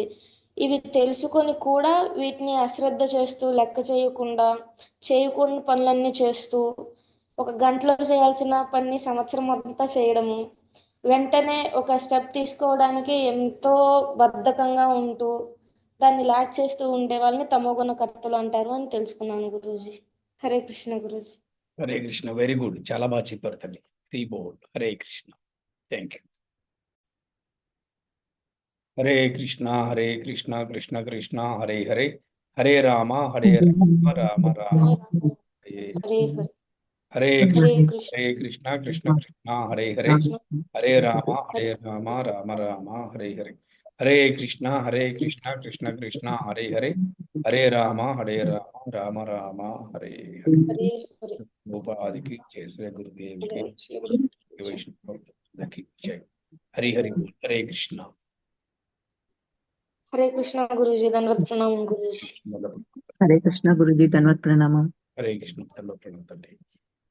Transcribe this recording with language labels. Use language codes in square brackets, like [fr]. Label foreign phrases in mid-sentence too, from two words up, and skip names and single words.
[te] ఇవి తెలుసుకొని కూడా వీటిని అశ్రద్ధ చేస్తూ, లెక్క చేయకుండా పనులన్నీ చేస్తూ, ఒక గంటలో చేయాల్సిన పని సంవత్సరం అంతా చేయడము, వెంటనే ఒక స్టెప్ తీసుకోవడానికి ఎంతో బద్ధకంగా ఉంటూ దాన్ని ల్యాక్ చేస్తూ ఉండే వాళ్ళని తమోగుణ కర్తలు అంటారు అని తెలుసుకున్నాను గురూజీ. హరే కృష్ణ గురూజీ. హరే కృష్ణ. [en] very good. [te] చాలా బాగా చెప్పారు తల్లి. రీబోర్డ్. హరే కృష్ణ. [en] thank you. [sa] హరే కృష్ణ కృష్ణ కృష్ణ హరే హరే, హరే రామ రామ రామ హరే హరే హరే హరే కృష్ణ కృష్ణ కృష్ణ హరే హరే, హరే రామ రామ రామ హరే హరే. హరే కృష్ణ కృష్ణ కృష్ణ హరే హరే, హరే రామ రామ రామ హరే హరే. [te] హరే ఉపాధికి చేసే గురుదేవికి వైష్ణవులకి జై. హరి హరి. హరే కృష్ణ. హరే కృష్ణ గురూజీ. ధన్యవాద ప్రణామం గురూజీ. హరే కృష్ణ గురుజీ ధన్యవాద ప్రణామం. హరే కృష్ణ. తండ్రి.